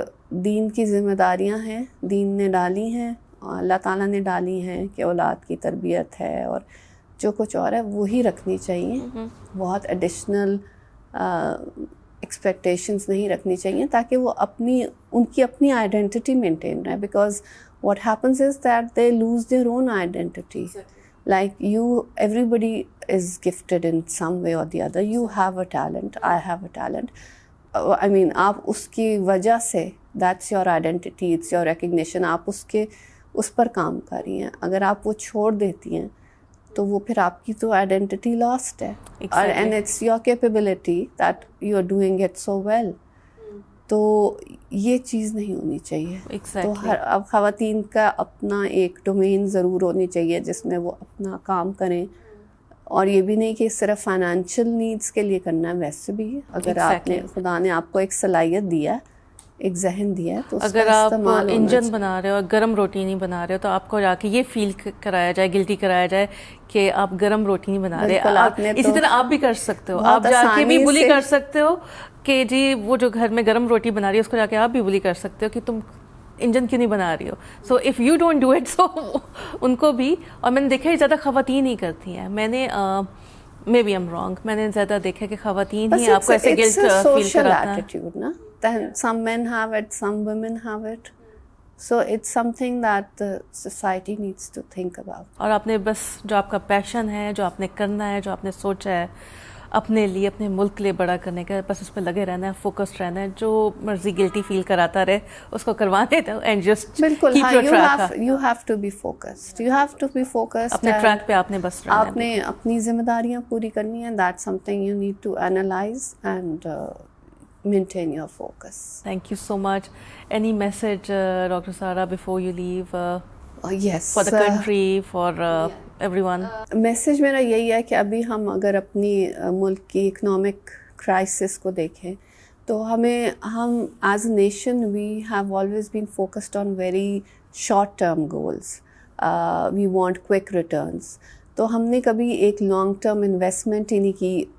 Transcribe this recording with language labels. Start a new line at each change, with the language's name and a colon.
Urdu: دین کی ذمہ داریاں ہیں، دین نے ڈالی ہیں، اللہ تعالیٰ نے ڈالی ہیں کہ اولاد کی تربیت ہے اور جو کچھ اور ہے وہی رکھنی چاہیے. بہت ایڈیشنل ایکسپیکٹیشنز نہیں رکھنی چاہیے تاکہ وہ ان کی اپنی آئیڈینٹی مینٹین رہے.
English: Because what happens is that they lose their own identity. Like everybody is gifted in some way or the other. You have a talent, I have a talent. I mean,
Urdu: آپ اس کی وجہ سے
English: that's your identity, it's your recognition.
Urdu: آپ اس پر کام کر رہی ہیں. اگر آپ وہ چھوڑ دیتی ہیں تو وہ پھر آپ کی تو آئیڈینٹی لاسٹ ہے.
English: And it's your capability that you are doing it so well.
Urdu: تو یہ چیز نہیں ہونی چاہیے. تو اب خواتین کا اپنا ایک ڈومین ضرور ہونی چاہیے جس میں وہ اپنا کام کریں. اور یہ بھی نہیں کہ صرف فائنینشیل نیڈس کے لیے کرنا ہے، ویسے بھی اگر آپ نے خدا نے آپ کو ایک صلاحیت دیا ہے، ایک ذہن دیا ہے، تو اگر آپ انجن بنا رہے ہو اور گرم روٹی نہیں بنا رہے ہو تو آپ کو جا کے یہ فیل کرایا جائے، گلٹی کرایا جائے کہ آپ گرم روٹی نہیں بنا رہے. اسی طرح آپ بھی کر سکتے ہو، آپ جا کے بھی بلی کر سکتے ہو کہ جی وہ جو گھر میں گرم روٹی بنا رہی ہے اس کو جا کے آپ بھی بلی کر سکتے ہو کہ تم انجن کیوں نہیں بنا رہی ہو.
English: so if you don't do it
Urdu: so ان کو بھی. اور میں نے دیکھا زیادہ خواتین ہی کرتی ہیں. میں نے
English: maybe I'm wrong,
Urdu: میں نے زیادہ دیکھا کہ خواتین ہی آپ کو ایسے گلٹ فیل کراتا ہے.
English: Some men have it, some women have it. So it's something that the society needs to think about.
Urdu: اور آپ نے بس جو آپ کا پیشن ہے، جو آپ نے کرنا ہے، جو آپ نے سوچا ہے اپنے لیے، اپنے ملک کے لیے بڑا کرنے کا، بس اس پہ لگے رہنا ہے، فوکسڈ رہنا ہے. جو مرضی گلٹی فیل کراتا رہے اس کو کروانے دو
English: And just بالکل. you have to be focused. You have to be focused.
Urdu: اپنے ٹریک پہ آپ نے بس رہنا ہے. آپ نے اپنی ذمہ داریاں پوری کرنی ہیں.
English: That's something you need to analyze and maintain your focus. Thank you so much. Any message, Dr. Sara, before you leave? Yes. For the country, for everyone.
Urdu: Message میرا یہی ہے کہ ابھی ہم اگر اپنی ملک کی اکنامک کرائسس کو دیکھیں تو ہم
English: As a nation we have always been focused on very short term goals. We want quick returns.
Urdu: تو ہم نے کبھی ایک لانگ ٹرم انویسٹمنٹ ہی نہیں کی.